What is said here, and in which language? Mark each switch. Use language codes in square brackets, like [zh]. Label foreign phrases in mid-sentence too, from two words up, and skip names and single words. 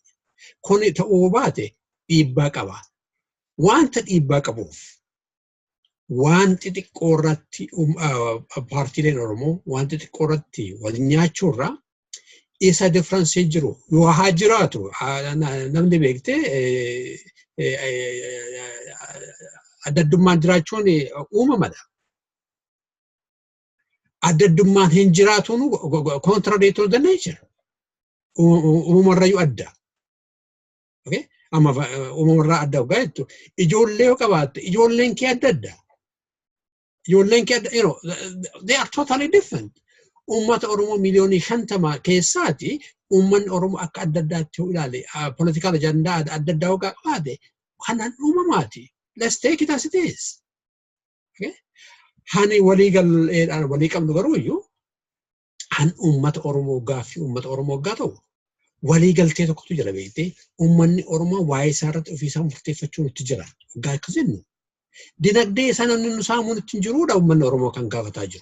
[om] Kun ta'uu baate dhiibbaa qaba. Wanta dhiibbaa qabuuf wanti xiqqoo irratti paartiileen Oromoo wanti xiqqoo irratti wal nyaachuurraa isa differensii jiru yoo haa jiraatu namni beektee adda addummaan jiraachuun uumamadha. Adda addummaan hin jiraatuun [en] contrary to the nature. [om] Uumamarrayyuu adda. Amma uumamarraa adda waggaa jettu ijoollee yoo qabaatte ijoolleen kee adda adda. Ijoolleen kee adda [en] they are totally different. [om] Uummata Oromoo miliyoonii 50 keessaati uummanni Oromoo akka adda addaatti yoo ilaale [en] political agenda [om] adda addaa waggaa qabaate kanaan uumamaati. [en] Let's take it as it is. [om] Hani walii qabnu garuu iyyuu han uummata Oromoo gaaffii uummata Oromoo waggaa ta'u walii galtee tokkotu jira beektee uummanni Oromoo waa'ee isaa irratti ofiisaa murteeffachuu nutti jira. Waggaa akka jennu dinagdee isaa namni nu saamuu nutti hin jiruudha uummanni Oromoo kan gaafataa jiru.